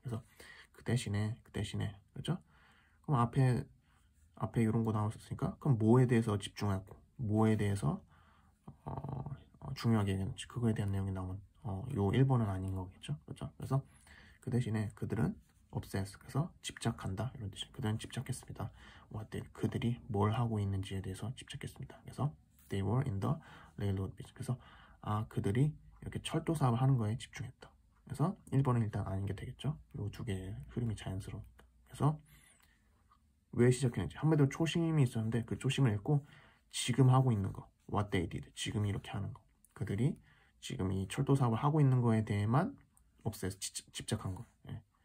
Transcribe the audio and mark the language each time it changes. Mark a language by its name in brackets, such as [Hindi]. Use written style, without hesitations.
[Korean] 그래서 그 대신에 그렇죠? 그럼 앞에 이런 거 나왔으니까 그럼 뭐에 대해서 집중하고 뭐에 대해서 중요하게 얘기하는지 그거에 대한 내용이 나오면 요 1번은 아닌 거겠죠. 그렇죠? 그래서 그 대신에 그들은 obsess, 그래서 집착한다 이런 뜻이에요. 그들은 집착했습니다. 그들이 뭘 하고 있는지에 대해서 집착했습니다. [English] 그래서 they were in the railroad business. [Korean] 그래서 그들이 이렇게 철도 사업을 하는 거에 집중했다. 그래서 1번은 일단 아닌 게 되겠죠. 요 두 개의 흐름이 자연스러우니까. 그래서 왜 시작했는지 한마디로 초심이 있었는데 그 초심을 잃고 지금 하고 있는 거 [English] what they did, [Korean] 지금 이렇게 하는 거, 그들이 지금 이 철도 사업을 하고 있는 거에 대해만 obsess, 집착한 거. 예.